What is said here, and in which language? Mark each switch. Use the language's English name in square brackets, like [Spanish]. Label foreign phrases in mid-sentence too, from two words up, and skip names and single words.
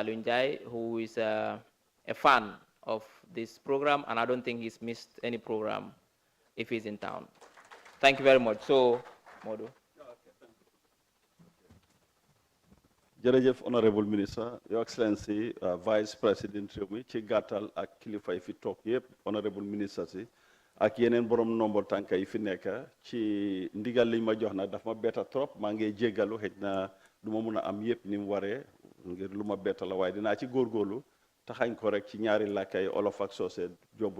[English] Lunjai, who is a fan of this program, and I don't think he's missed any program if he's in town. Thank you very much. So, Modu. [Wolof] Jërëjëf [English] Honorable Minister, Your Excellency, Vice President Rewmi, [Wolof] ci gàttal ak kilifa yi fi toog yëpp, [English] Honorable Minister [Wolof] si, ak yeneen borom nombo tànka yi fi nekk ci ndigal liñ ma jox nag daf ma betta trop maa ngi jéggalu xëj na du ma mun a am yëpp ni mu waree ngir lu ma betta la waaye dinaa ci góorgóorlu taxañ ko rek ci ñaari làkkay olof ak soose jomb